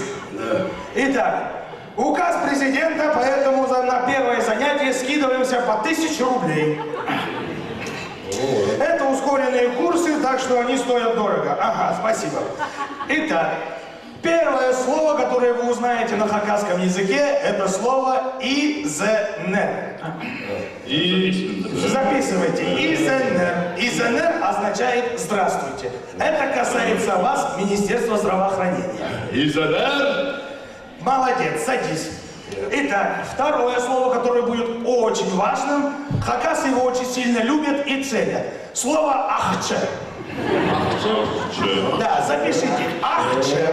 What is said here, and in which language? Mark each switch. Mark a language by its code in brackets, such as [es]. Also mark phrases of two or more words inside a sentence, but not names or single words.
[ru] Итак, указ президента, поэтому на первое занятие скидываемся по 1000 рублей. Это ускоренные курсы, так что они стоят дорого. Ага, спасибо. Итак, первое слово, которое вы узнаете на хакасском языке, это слово «изенер». Записывайте. «Изенер». «Изенер» означает «здравствуйте». Это касается вас, Министерства здравоохранения. Изенер? Молодец, садись. Итак, второе слово, которое будет очень важным, хакасы его очень сильно любят и ценят. Слово «ахче». Да, запишите. «Ахче».